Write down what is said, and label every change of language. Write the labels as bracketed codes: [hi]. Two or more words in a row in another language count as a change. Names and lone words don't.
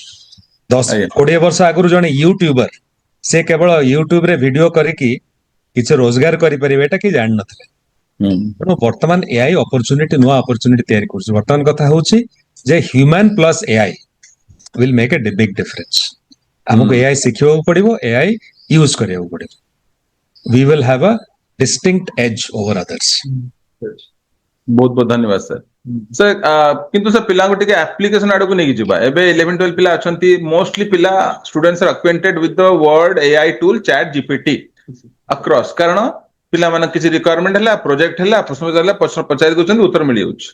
[or] 10-20 ବର୍ଷ ଆଗରୁ ଜଣେ ୟୁଟ୍ୟୁବର, ସେ କେବଳ ୟୁଟ୍ୟୁବରେ ଭିଡିଓ କରିକି କିଛି ରୋଜଗାର କରିପାରିବେ ଏଟା କେହି ଜାଣିନଥିଲେ। ତେଣୁ ବର୍ତ୍ତମାନ ଏଆଇ ଅପରଚୁନିଟି, ନୂଆ ଅପରଚୁନିଟି ତିଆରି କରୁଛି। ବର୍ତ୍ତମାନ କଥା ହଉଛି ଯେ [en] human plus AI will make a big difference. [or] ଆମକୁ ଏଆଇ ଶିଖିବାକୁ ପଡିବ, ଏଆଇ ୟୁଜ କରିବାକୁ ପଡିବ। [en] we will have a distinct edge over others. [or] ବହୁତ ବହୁତ ଧନ୍ୟବାଦ ସାର୍। ସାର୍ କିନ୍ତୁ ସାର୍ ପିଲାଙ୍କୁ ଟିକେ ଆପ୍ଲିକେସନ ଆଡକୁ ନେଇକି ଯିବା। ଏବେ 11-12 ପିଲା ଅଛନ୍ତି, ମୋଷ୍ଟଲି ପିଲା [en] students are acquainted with the word AI tool ChatGPT across. [or] କାରଣ ପିଲାମାନେ କିଛି ରିକ୍ୱାରମେଣ୍ଟ ହେଲା, ପ୍ରୋଜେକ୍ଟ ହେଲା, ପ୍ରଶ୍ନ ପଚାରି ଦଉଛନ୍ତି, ଉତ୍ତର ମିଳିଯାଉଛି।